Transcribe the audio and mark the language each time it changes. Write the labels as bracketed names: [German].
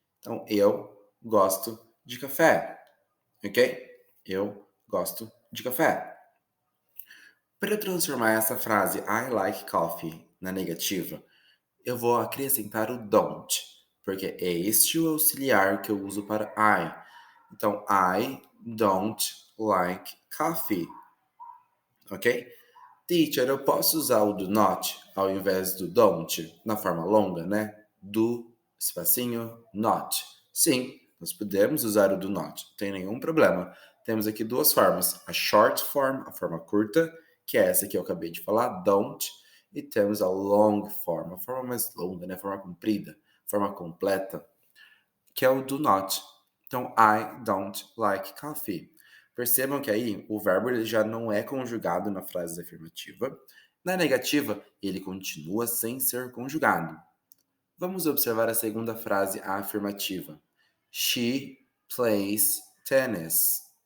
[Portuguese] Então, eu gosto de café, ok? Eu gosto de café. Para eu transformar essa frase [English] I like coffee [Portuguese] na negativa, eu vou acrescentar o don't, porque é este o auxiliar que eu uso para I. [English] Então, I don't like coffee, ok? [Portuguese] Teacher, eu posso usar o do not ao invés do don't na forma longa, né? Do, espacinho, not. Sim, nós podemos usar o do not, não tem nenhum problema. Temos aqui duas formas, a short form, a forma curta, que é essa que eu acabei de falar, don't, e temos a long form, a forma mais longa, né? A forma comprida, a forma completa, que é o do not. [English] Então, I don't like coffee. [Portuguese] Percebam que aí o verbo ele já não é conjugado na frase afirmativa. Na negativa, ele continua sem ser conjugado. Vamos observar a segunda frase afirmativa. [English] She plays tennis.